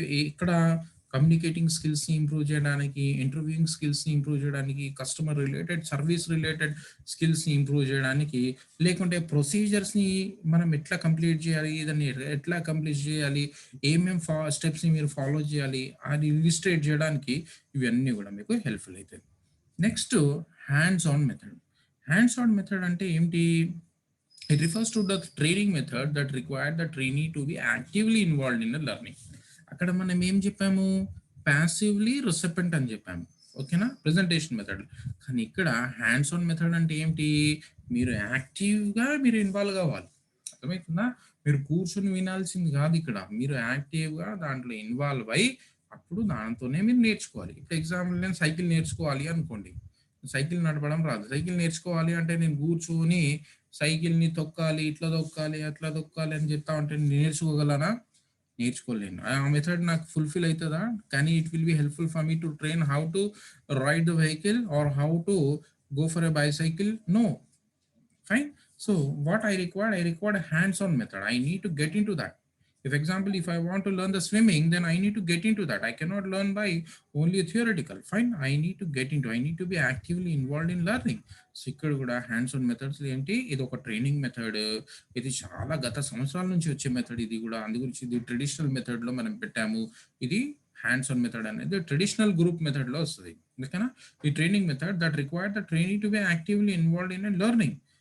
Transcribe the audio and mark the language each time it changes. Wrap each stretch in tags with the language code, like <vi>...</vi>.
<te>ఇక్కడ కమ్యూనికేటింగ్ స్కిల్స్ని ఇంప్రూవ్ చేయడానికి, ఇంటర్వ్యూయింగ్ స్కిల్స్ని ఇంప్రూవ్ చేయడానికి, కస్టమర్ రిలేటెడ్, సర్వీస్ రిలేటెడ్ స్కిల్స్ని ఇంప్రూవ్ చేయడానికి, లేకుంటే ప్రొసీజర్స్ని మనం ఎట్లా కంప్లీట్ చేయాలి, దాన్ని ఎట్లా కంప్లీట్ చేయాలి, ఏమేమి స్టెప్స్ని మీరు ఫాలో చేయాలి అది ఇలిస్ట్రేట్ చేయడానికి ఇవన్నీ కూడా మీకు హెల్ప్ఫుల్ అవుతాయి. Next hands on method. Hands on method అంటే ఏంటి?</te> <en>It refers to the training method that required the trainee to be actively involved in the learning.</en> <te>అక్కడ మనం ఏం చెప్పాము, ప్యాసివ్లీ రిసిపెంట్ అని చెప్పాము. ఓకేనా, ప్రెజెంటేషన్ మెథడ్. కానీ ఇక్కడ హ్యాండ్స్ ఆన్ మెథడ్ అంటే ఏంటి, మీరు యాక్టివ్గా మీరు ఇన్వాల్వ్ కావాలి. అర్థమవుతుందా? మీరు కూర్చొని వినాల్సింది కాదు, ఇక్కడ మీరు యాక్టివ్గా దాంట్లో ఇన్వాల్వ్ అయ్యి అప్పుడు దాంతోనే మీరు నేర్చుకోవాలి. ఇప్పుడు ఎగ్జాంపుల్ నేను సైకిల్ నేర్చుకోవాలి అనుకోండి, సైకిల్ నడపడం రాదు. సైకిల్ నేర్చుకోవాలి అంటే నేను కూర్చొని సైకిల్ని తొక్కాలి, ఇట్లా తొక్కాలి, అట్లా తొక్కాలి అని చెప్తా ఉంటే నేర్చుకోగలనా? నేర్చుకోలేను. ఆ మెథడ్ నాకు ఫుల్ఫిల్ అవుతుందా? కానీ</te> <en>It will be helpful for me to train how to ride the vehicle or how to go for a bicycle? No. Fine. So what I required a hands-on method. I need to get into that. If example, if I want to learn the swimming, then I need to get into that. I cannot learn by only theoretical. Fine. I need to get into, I need to be actively involved in learning.</en> <te>So ఇక్కడ కూడా hands on methods ఏంటి, ఇది ఒక training method. ఇది చాలా గత సంవత్సరాల నుంచి వచ్చే మెథడ్. ఇది కూడా అందు గురించి ఇది ట్రెడిషనల్ మెథడ్ లో మనం పెట్టాము. ఇది హ్యాండ్స్ ఆన్ మెథడ్ అనేది ట్రెడిషనల్ గ్రూప్ మెథడ్ లో వస్తుంది. ఓకేనా.</te> <en>ఈ training method that required the trainee to be actively involved in learning.</en>